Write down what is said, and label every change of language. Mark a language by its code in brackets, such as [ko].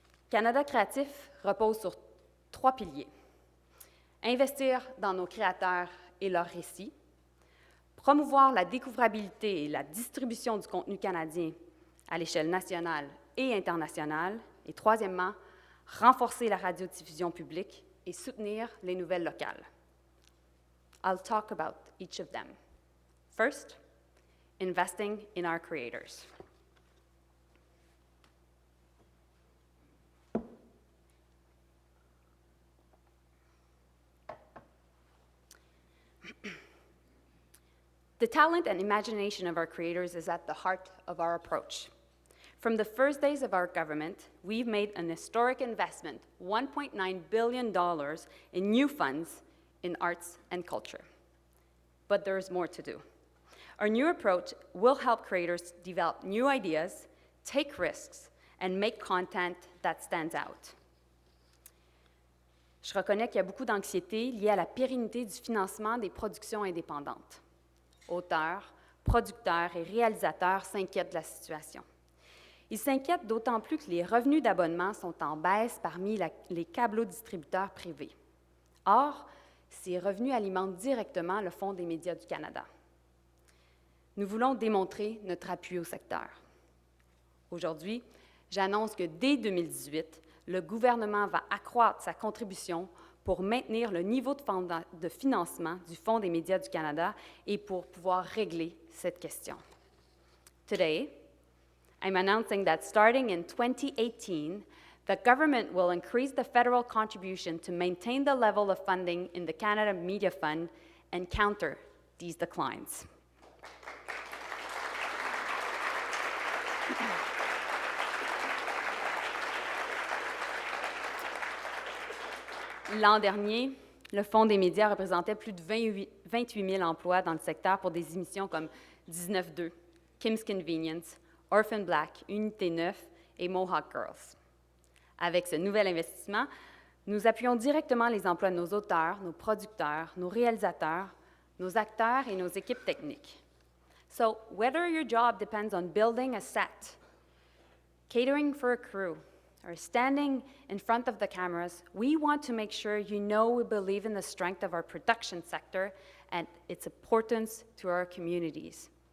[fr] Canada créatif repose sur 3 piliers. investir dans nos créateurs et leurs récits, promouvoir la découvrabilité et la distribution du contenu canadien à l'échelle nationale et internationale, et troisièmement, renforcer la radiodiffusion publique et soutenir les nouvelles locales. [en] I'll talk about each of them. First, investing in our creators. The talent and imagination of our creators is at the heart of our approach. From the first days of our government, we've made an historic investment, $1.9 billion in new funds in arts and culture. But there's more to do. Our new approach will help creators develop new ideas, take risks, and make content that stands out. [fr] Je reconnais qu'il y a beaucoup d'anxiété liée à la pérennité du financement des productions indépendantes. Auteurs, producteurs et réalisateurs s'inquiètent de la situation. Ils s'inquiètent d'autant plus que les revenus d'abonnement sont en baisse parmi les câblo-distributeurs privés. Or, ces revenus alimentent directement le Fonds des médias du Canada. Nous voulons démontrer notre appui au secteur. Aujourd'hui, j'annonce que dès 2018, le gouvernement va accroître sa contribution pour maintenir le niveau de financement du Fonds des médias du Canada et pour pouvoir régler cette question. [en] Today, I'm announcing that starting in 2018, the government will increase the federal contribution to maintain the level of funding in the Canada Media Fund and counter these declines. [fr] L'an dernier, le Fonds des médias représentait plus de 28 000 emplois dans le secteur pour des émissions comme 19-2, Kim's Convenience, Orphan Black, Unité 9 et Mohawk Girls. Avec ce nouvel investissement, nous appuyons directement les emplois de nos auteurs, nos producteurs, nos réalisateurs, nos acteurs et nos équipes techniques. [en] So, whether your job depends on building a set, catering for a crew, or standing in front of the cameras, we want to make sure you know we believe in the strength of our production sector and its importance to our communities.